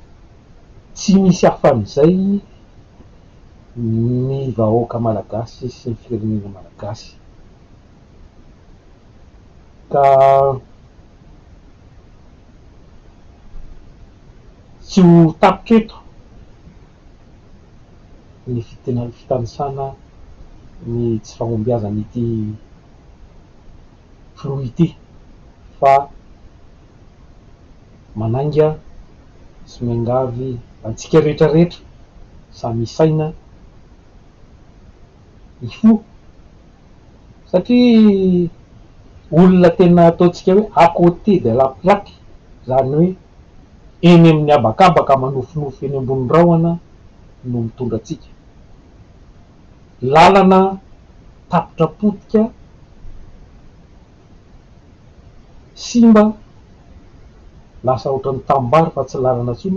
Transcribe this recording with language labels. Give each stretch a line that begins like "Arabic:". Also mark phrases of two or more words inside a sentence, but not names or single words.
Malagasy: Tsy misy hafan'izay ny vahoaka malagasy sy ny firenena malagasy ka tsy ho tapitra eto ny fitanisana ny tsy fahombiazan'ity filoha ity fa mananga sy miangavy antsika rehetrarehetra samy saina ifo satria olona tena ataontsika hoe
French: à côté de la plaque,
Malagasy: zany hoe eny amin'ny habakabaka manofinofy eny ambony rahona no mitondra atsika, lalana tapitra potika simba lasa ohatran'ny tanimbary fa tsy lalana intsony.